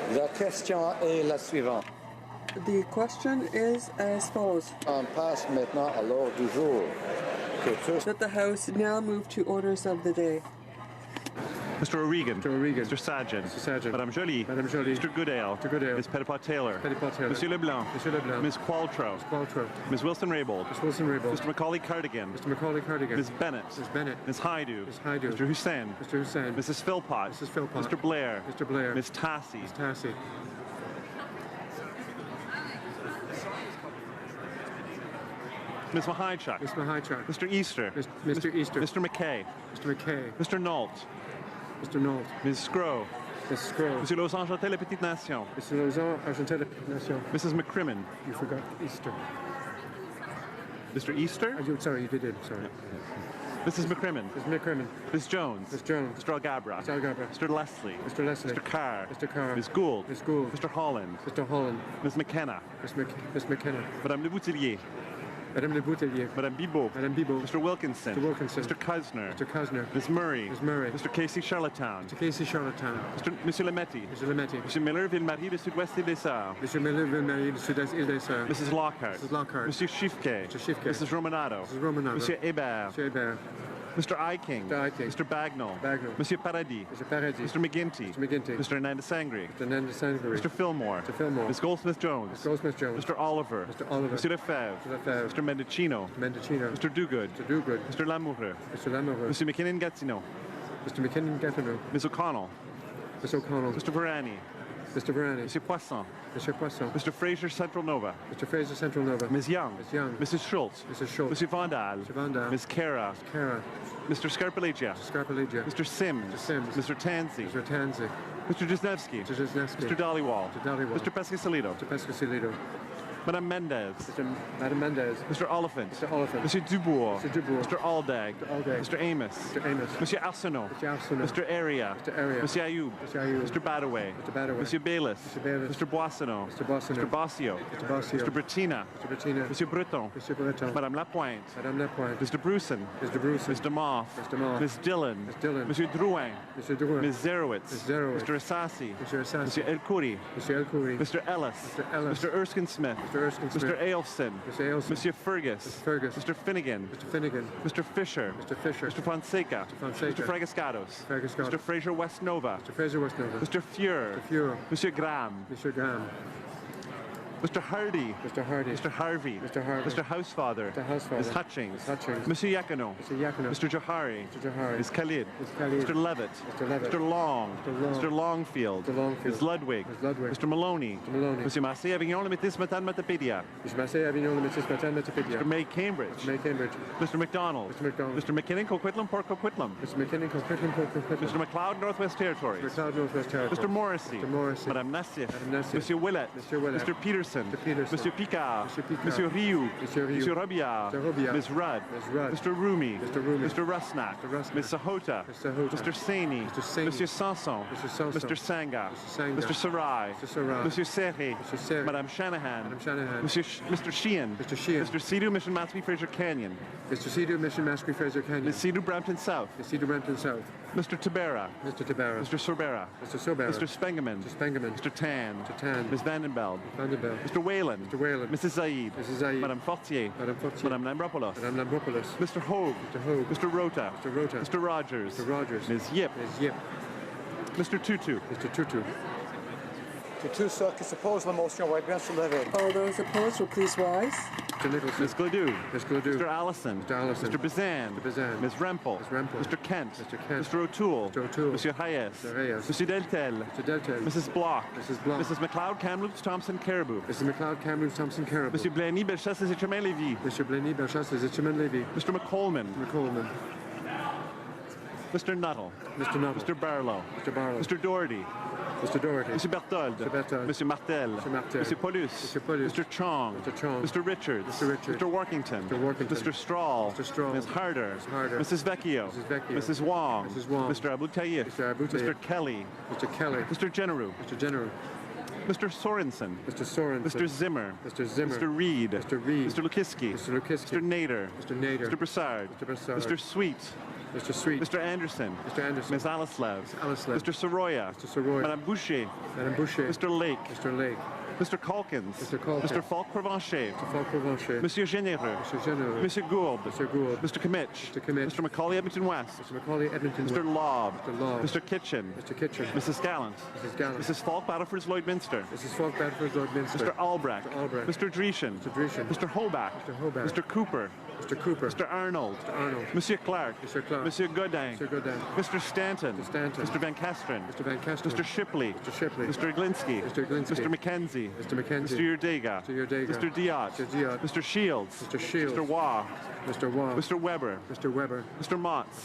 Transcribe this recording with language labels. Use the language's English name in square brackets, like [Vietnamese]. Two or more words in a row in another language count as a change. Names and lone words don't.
[French] question est la suivante. [English] The question is as follows. [French] On passe maintenant à l'ordre du jour. Que tous [English] That the House now move to orders of the day. Mr. O'Regan. Mr. O'Regan. Mr. Sargent. Mr. Sargent. [French] Madame Joly. Madame Joly. [English] Mr. Goodale. Mr. Goodale. Ms. Petitpas-Taylor. Petitpas-Taylor. [French] Monsieur Leblanc. Monsieur Leblanc. [English] Ms. Qualtrough. Qualtrough. Ms. Wilson-Raybould. Ms. Wilson-Raybould. Mr. Macaulay-Cardigan. Mr. Macaulay-Cardigan. Ms. Bennett. Ms. Bennett. Ms. Haidu. Ms. Haidu. Mr. Hussain. Mr. Hussain. Mrs. Philpott. Mrs. Philpott. Mr. Blair. Mr. Blair. Ms. Tassie. Ms. Tassie. Ms. Mahaichuk. Ms. Mahaichuk. Mr. Easter. Mr. Easter. Mr. McKay. Mr. McKay. Mr. Nault. Mr. Nault. Ms. Scrow. Mrs. Scroll. [French] Monsieur Lausanne, La Petite Nation. [English] Mr. Lausanne, Argentine Nation. Mrs. McCrimmon. You forgot Easter. Mr. Easter. Sorry, you did it. Sorry. Mrs. McCrimmon. Ms. McCrimmon. Ms. Jones. Ms. Jones. Mr. Algabra. Mr. Algabra. Mr. Leslie. Mr. Leslie. Mr. Carr. Mr. Carr. Ms. Gould. Ms. Gould. Mr. Holland. Mr. Holland. Ms. McKenna. Ms. McKenna. [French] Madame Le Boutillier. Madame Le Boutillier. Madame Bibot. Madame Bibot. [English] Mr. Wilkinson. Mr. Wilkinson. Mr. Cusner. Mr. Cosner. Ms. Murray. Ms. Murray. Mr. Casey Charlottetown. Mr. Casey Charlottetown. [French] Monsieur Lemetti. [English] Mr. Lemetti. [French] Monsieur Miller, Ville-Marie, de Sud-Ouest et des Sœurs. [English] Mr. Miller-Ville-Marie, du Sud-Est Île des Sœurs. Mrs. Lockhart. Mrs. Lockhart. [French] Monsieur Schiffke. [English] Mr. Schiffke. Mrs. Romanato. Mrs. Romanato. [French] Monsieur Hébert. [English] Mr. Hébert. Mr. Iking. Mr. Iking. Mr. Bagnall. Bagnall. [French] Monsieur Paradis. [English] Mr. Paradis. Mr. McGinty. Mr. McGinty. Mr. Hernandez Sangre. Mr. Nanda Sangre. Mr. Fillmore. Mr. Fillmore. Ms. Goldsmith-Jones. Ms. Goldsmith-Jones. Mr. Oliver. Mr. Oliver. [French] Monsieur Lefebvre. [English] Mr. Lefebvre. Mr. Mendocino. Mr. Mendocino. Mr. Duguid. Mr. Duguid. Mr. Lamoureux. Mr. Lamoureux. [French] Monsieur McKinnon-Gatineau. [English] Mr. McKinnon-Gatineau. Ms. O'Connell. Ms. O'Connell. Mr. Varani. Mr. Varani. [French] Monsieur Poisson. [English] Mr. Poisson. Mr. Fraser Central Nova. Mr. Fraser Central Nova. Ms. Young. Ms. Young. Mrs. Schultz. Mrs. Schultz. [French] Monsieur Vandal. [English] Mr. Vandal. Ms. Kara. Kara. Mr. Scarpellegia. Mr. Scarpellegia. Mr. Sims. Mr. Sims. Mr. Tansey. Mr. Tansey. Mr. Jesnevsky. Mr. Jesnevsky. Mr. Dollywall. Mr. Dollywall. Mr. Pescasolido. Mr. Pescasolido. [French] Madame Mendez. Madame Mendez. [English] Mr. Oliphant. Mr. Oliphant. [French] Monsieur Dubois. [English] Mr. Dubois. Mr. Aldag. Mr. Aldag. Mr. Amos. Mr. Amos. [French] Monsieur Arsenault. [English] Mr. Arsenault. Mr. Area. Mr. Area. [French] Monsieur Ayoub. [English] Mr. Ayoub. Mr. Badaway. Mr. Badaway. [French] Monsieur Bayless. [English] Mr. Bayless. Mr. Boissonneau. Mr. Boissonneau. Mr. Bossio. Mr. Bossio. Mr. Bettina. Mr. Bettina. [French] Monsieur Breton. [English] Mr. Breton. [French] Madame Lapointe. Madame Lapointe. [English] Mr. Bruson. Mr. Bruce. Mr. Moth. Mr. Moth. Ms. Dillon. Ms. Dillon. [French] Monsieur Drouin. [English] Mr. Drouin. Ms. Zerowitz. Ms. Zerowitz. Mr. Assassi. Mr. Assassi. [French] Monsieur El Khoury. [English] Mr. El Khoury. Mr. Ellis. Mr. Ellis. Mr. Erskine Smith. Mr. Erskine Smith. Mr. Ailson. Mr. Ailson. [French] Monsieur Fergus. [English] Mr. Fergus. Mr. Finnegan. Mr. Finnegan. Mr. Fisher. Mr. Fisher. Mr. Fonseca. Mr. Fonseca. Mr. Fragascados. Fragascados. Mr. Fraser Westnova. Mr. Fraser Westnova. Mr. Fuhr. Mr. Fuhr. [French] Monsieur Graham. [English] Mr. Graham. Mr. Hardy. Mr. Hardy. Mr. Harvey. Mr. Harvey. Mr. Housefather. Mr. Housefather. Ms. Hutchings. Ms. Hutchings. [French] Monsieur Yacono. [English] Mr. Yacono. Mr. Johari. Mr. Johari. Ms. Khalid. Ms. Khalid. Mr. Levitt. Mr. Levitt. Mr. Long. Mr. Long. Mr. Longfield. Mr. Longfield. Ms. Ludwig. Ms. Ludwig. Mr. Maloney. Mr. Maloney. [French] Monsieur Massé, Avignon, le métis matin Matapédia. [English] Mr. Massé, Avignon, le métis matin Matapédia. Mr. May Cambridge. Mr. May Cambridge. Mr. McDonald. Mr. McDonald. Mr. McKinnon, Coquitlam, Port Coquitlam. Mr. McKinnon, Coquitlam, Port Coquitlam. Mr. McLeod, Northwest Territories. Mr. McLeod, Northwest Territories. Mr. Morrissey. Mr. Morrissey. [French] Madame Nassif. Madame Nassif. Monsieur Willett. Monsieur Willett. [English] Mr. Peterson. Mr. Peterson. [French] Monsieur Picard. Monsieur Picard. Monsieur Rioux. Monsieur Rioux. Monsieur Robillard. [English] Mr. Robillard. Ms. Rudd. Ms. Rudd. Mr. Rumi. Mr. Rumi. Mr. Rusnak. Mr. Rusnak. Ms. Sahota. Mr. Sahota. Mr. Saini. Mr. Saini. [French] Monsieur Sanson. [English] Mr. Sanson. Mr. Sanga. Mr. Sanga. Mr. Sarai. Mr. Sarai. [French] Monsieur Serre. [English] Mr. Serre. [French] Madame Shanahan. Madame Shanahan. [English] Mr. Sheehan. Mr. Sheehan. Mr. Sidhu, Mission Matsby, Fraser Canyon. Mr. Cedar, Mission Masquerade, Fraser Canyon. Ms. Sidhu, Brampton South. Mr. Cedar, Brampton South. Mr. Tabera. Mr. Tabara. Mr. Sorbera. Mr. Sobera. Mr. Spengeman. Mr. Spengeman. Mr. Tan. Mr. Tan. Ms. Vandenbeld. Vanderbilt. Mr. Whalen. Mr. Whalen. Mrs. Zaid. Mrs. Zaid. [French] Madame Fortier. Madame Fortier. Madame Lambropoulos. Madame Lambropoulos. [English] Mr. Hogue. Mr. Hogue. Mr. Rota. Mr. Rota. Mr. Rogers. Mr. Rogers. Ms. Yip. Ms. Yip. Mr. Tutu. Mr. Tutu. [French] Que tous ceux qui s'opposent à la motion veuillent bien se lever. [English] All those opposed will please rise. Mr. Nicholson. Ms. Gledoux. Ms. Gledoux. Mr. Allison. Mr. Allison. Mr. Bazan. Mr. Bazan. Ms. Rempel. Ms. Rempel. Mr. Kent. Mr. Kent. Mr. O'Toole. Mr. O'Toole. [French] Monsieur Hayes. [English] Mr. Hayes. [French] Monsieur Deltel. [English] Mr. Deltel. Mrs. Block. Mrs. Block. Mrs. McLeod, Kamloops, Thompson, Caribou. Mr. McLeod, Kamloops, Thompson, Caribou. [French] Monsieur Blaney, Bellechasse, et Chemin-Lévis. [English] Mr. Blaney, Bellechasse, Zitcherman, Levy. Mr. McColman. McColeman. Mr. Nuttall. Mr. Nuttall. Mr. Barlow. Mr. Barlow. Mr. Doherty. Mr. Doherty. Mr. Berthold. Mr. Berthold. [French] Monsieur Martel. [English] Mr. Martel. [French] Monsieur Paulus. [English] Mr. Paulus. Mr. Chong. Mr. Chong. Mr. Richards. Mr. Richards. Mr. Workington. Mr. Workington. Mr. Strahl. Mr. Strahl. Ms. Harder. Ms. Harder. Mrs. Vecchio. Mrs. Vecchio. Mrs. Wong. Mrs. Wong. Mr. Abu Tayyip. Mr. Abu Tayyip. Mr. Kelly. Mr. Kelly. Mr. Generou. Mr. General. Mr. Sorensen. Mr. Sorensen. Mr. Zimmer. Mr. Zimmer. Mr. Reid. Mr. Reid. Mr. Lukiski. Mr. Lukiski. Mr. Nader. Mr. Nader. Mr. Broussard. Mr. Broussard. Mr. Sweet. Mr. Sweet. Mr. Anderson. Mr. Anderson. Ms. Alislev. Alislev. Mr. Soroya. Mr. Soroya. [French] Madame Boucher. Madame Boucher. [English] Mr. Lake. Mr. Lake. Mr. Calkins. Mr. Calkins. Mr. Falk-Provencher. Mr. Falk-Provencher. [French] Monsieur Généreux. [English] Mr. Généreux. [French] Monsieur Gould. [English] Mr. Gould. Mr. Kimmich. Mr. Kimmich. Mr. Macaulay Edmonton West. Mr. Macaulay Edmonton. Mr. Lobb. Mr. Lobb. Mr. Kitchen. Mr. Kitchen. Mrs. Gallant. Mrs. Gallant. Mrs. Falk Battleford's Lloydminster. Mrs. Falk Bedford Lloydminster. Mr. Albrecht. Mr. Albrecht. Mr. Dreeshen. Mr. Dreeshen. Mr. Hobart. Mr. Hobart. Mr. Cooper. Mr. Cooper. Mr. Arnold. Mr. Arnold. [French] Monsieur Clark. [English] Mr. Clark. [French] Monsieur Godin. [English] Mr. Godin. Mr. Stanton. Mr. Stanton. Mr. Van Kesteren. Mr. Van Kesteren. Mr. Shipley. Mr. Shipley. Mr. Glinsky. Mr. Glinsky. Mr. McKenzie. Mr. McKenzie. Mr. Urdega. Mr. Urdega. Mr. Diot. Mr. Diot. Mr. Shields. Mr. Shields. Mr. Waugh. Mr. Waugh. Mr. Weber. Mr. Weber. Mr. Motts.